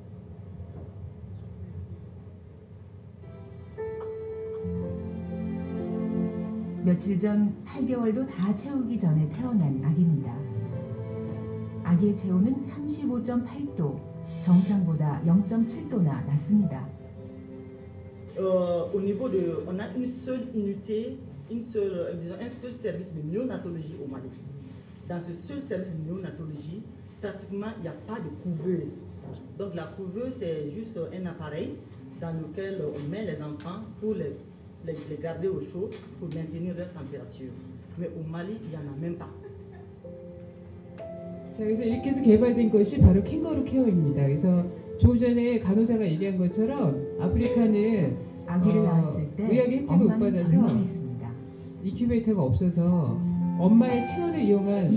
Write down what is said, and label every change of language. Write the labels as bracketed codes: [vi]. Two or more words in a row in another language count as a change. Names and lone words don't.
[ko] 며칠 전 8개월도 다 채우기 전에 태어난 아기입니다. 아기의 체온은 35.8도, 정상보다 0.7도나 낮습니다. [fr] Au niveau de, on a une seule unité, disons un seul service de néonatologie au Mali. Dans ce seul service de néonatologie, pratiquement il n'y a pas de couveuse. Donc la couveuse c'est juste un appareil dans lequel on met les enfants pour les garder au chaud pour maintenir leur température. Mais au Mali, il n'y en a même pas. [ko] 자, 그래서 이렇게 해서 개발된 것이 바로 캥거루 케어입니다. 그래서 조금 전에 간호사가 얘기한 것처럼 아프리카는 아기를 낳았을 때 의학의 혜택을 못 엄마는 받아서 절망했습니다. 인큐베이터가 없어서 엄마의 체온을 이용한